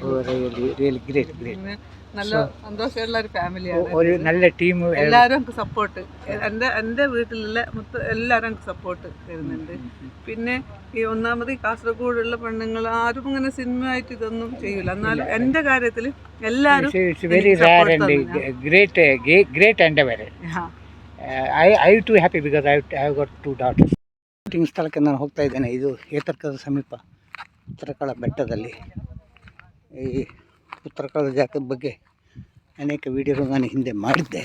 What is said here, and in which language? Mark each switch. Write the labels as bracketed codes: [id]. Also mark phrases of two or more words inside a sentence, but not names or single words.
[ml] പിന്നെ നല്ല സന്തോഷമുള്ള ഒരു ഫാമിലിയാണ്. ഒരു നല്ല ടീം. എല്ലാവരും എനിക്ക് സപ്പോർട്ട്, എൻ്റെ വീട്ടിലുള്ള എല്ലാവരും എനിക്ക് സപ്പോർട്ട് തരുന്നുണ്ട്. പിന്നെ ഈ ഒന്നാമത് ഈ കാസർഗോഡുള്ള പെണ്ണുങ്ങൾ ആരും ഇങ്ങനെ സിനിമയായിട്ട് ഇതൊന്നും ചെയ്യൂല. എന്നാലും എൻ്റെ കാര്യത്തിൽ എല്ലാവരും [kn] ಶೂಟಿಂಗ್ ಸ್ಥಳಕ್ಕೆ ನಾನು ಹೋಗ್ತಾ ಇದ್ದೇನೆ. ಇದು ಏತರ್ಕದ ಸಮೀಪ ಉತ್ತರಕಳ ಬೆಟ್ಟದಲ್ಲಿ. ಈ ಉತ್ತರಕಳದ ಜಾಗದ ಬಗ್ಗೆ ಅನೇಕ ವಿಡಿಯೋಗಳು ನಾನು ಹಿಂದೆ ಮಾಡಿದ್ದೆ.